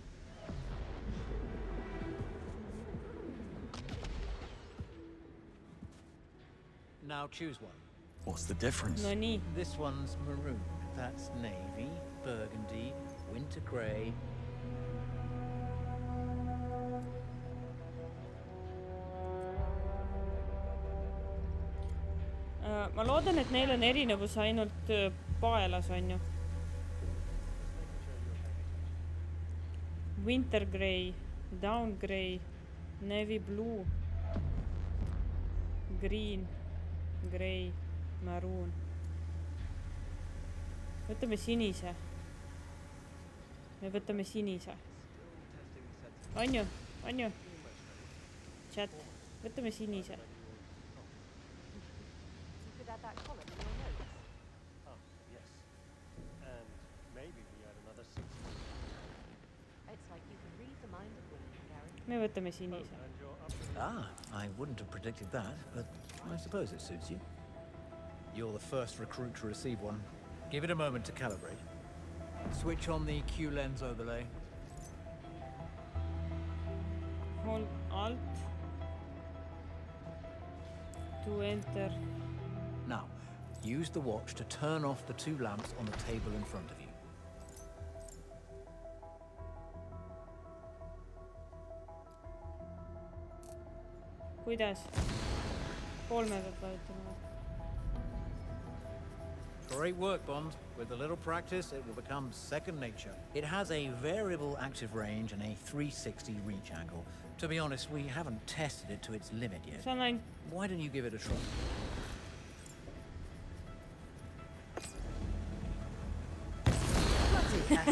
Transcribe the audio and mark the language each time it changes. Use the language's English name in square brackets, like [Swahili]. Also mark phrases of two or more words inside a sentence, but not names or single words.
[English] Now choose one. What's the difference? [Estonian] No nii. [English] This one's maroon. That's navy, burgundy, winter grey. [Estonian] Ma loodan, et neil on erinevus ainult paelas, on ju. [English] Winter grey, down grey, navy blue, green, grey, maroon. [Estonian] Võtame sinise. Me võtame sinise. On ju? On ju? Chat. Võtame sinise. Me võtame sinise. [English] Ah, I wouldn't have predicted that, but I suppose it suits you. You're the first recruit to receive one. Give it a moment to calibrate. Switch on the Q lens overlay. Hold Alt to enter. Now, use the watch to turn off the two lamps on the table in front of you. [Estonian] Kuidas? Kolme peab vajutama. [English] Great work, Bond. With a little practice, it will become second nature. It has a variable active range and a 360 reach angle. To be honest, we haven't tested it to its limit yet. Why don't you give it a try? Bloody hell.